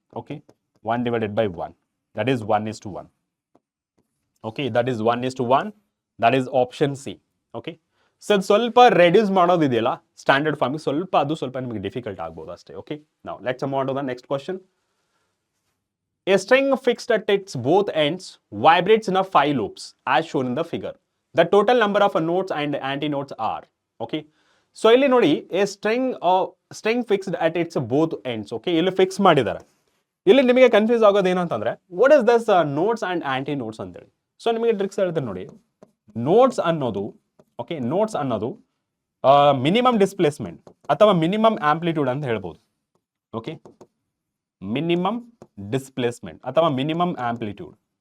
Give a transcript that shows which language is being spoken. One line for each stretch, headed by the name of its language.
English: Okay, 1 divided by 1, that is 1:1. Okay, that is 1:1, that is option C.
Kannada: Okay, so ಸ್ವಲ್ಪ reduce ಮಾಡೋದಿದೆಯಲ್ಲ standard ಫಾರ್ಮಿಗೆ, ಸ್ವಲ್ಪ ನಿಮಗೆ difficult ಆಗ್ಬೋದು ಅಷ್ಟೇ.
English: okay,
Kannada: ನಾವು
English: Let's move on to the next question. A string fixed at its both ends vibrates in a 5 loops as shown in the figure. The total number of notes and antinodes are. Okay, so
Kannada: ಇಲ್ಲಿ ನೋಡಿ,
English: a string fixed at its both ends.
Kannada: Okay, ಇಲ್ಲಿ fix ಮಾಡಿದ್ದಾರೆ. ಇಲ್ಲಿ ನಿಮಗೆ confuse ಆಗೋದು ಏನಂತಂದ್ರೆ
English: what is thus notes and anti notes
Kannada: ಅಂತೇಳಿ. So ನಿಮಗೆ ಟ್ರಿಕ್ಸ್ ಹೇಳ್ತಾರೆ ನೋಡಿ. ನೋಟ್ಸ್ ಅನ್ನೋದು, ಓಕೆ, ನೋಟ್ಸ್ ಅನ್ನೋದು ಮಿನಿಮಮ್ ಡಿಸ್ಪ್ಲೇಸ್ಮೆಂಟ್ ಅಥವಾ ಮಿನಿಮಮ್ ಆಂಪ್ಲಿಟ್ಯೂಡ್ ಅಂತ ಹೇಳ್ಬೋದು.
English: okay, minimum displacement
Kannada: ಅಥವಾ
English: Minimum amplitude.